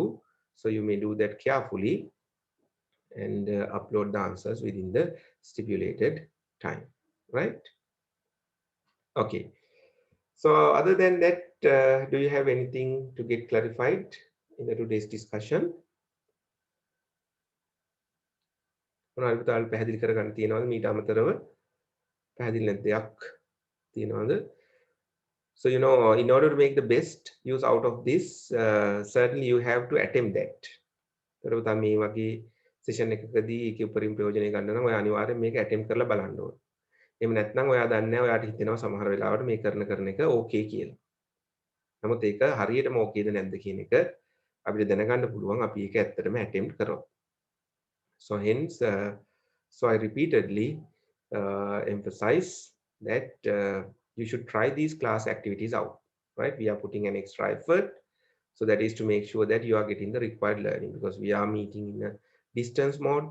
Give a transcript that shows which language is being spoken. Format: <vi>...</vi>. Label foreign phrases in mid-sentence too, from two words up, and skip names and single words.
<en>So you may do that carefully and upload the answers within the stipulated time, right? Okay. So other than that, do you have anything to get clarified in the today's discussion?</en> <si>මොනවද පුතාල පැහැදිලි කරගන්න තියෙනවද මීට අමතරව පැහැදිලි නැති දෙයක් තියෙනවද?</si> <en>So in order to make the best use out of this, certainly you have to attempt that.</en> <si>ඒතර පුතා මේ වගේ session එකකදී ඒකේ උපරිම ප්‍රයෝජනය ගන්න නම් ඔයා අනිවාර්යෙන් මේක attempt කරලා බලන්න ඕනේ. එහෙම නැත්නම් ඔයා දන්නේ නැහැ ඔයාට හිතෙනවා සමහර වෙලාවට මේ කරන එක okay කියලා. නමුත් ඒක හරියටම ඕකේද නැද්ද කියන එක අපිට දැනගන්න පුළුවන් අපි ඒක ඇත්තටම attempt කරොත්.</si> <en>So hence, so I repeatedly emphasize that you should try these class activities out, right? We are putting an extra effort. So that is to make sure that you are getting the required learning, because we are meeting in a distance mode.</en>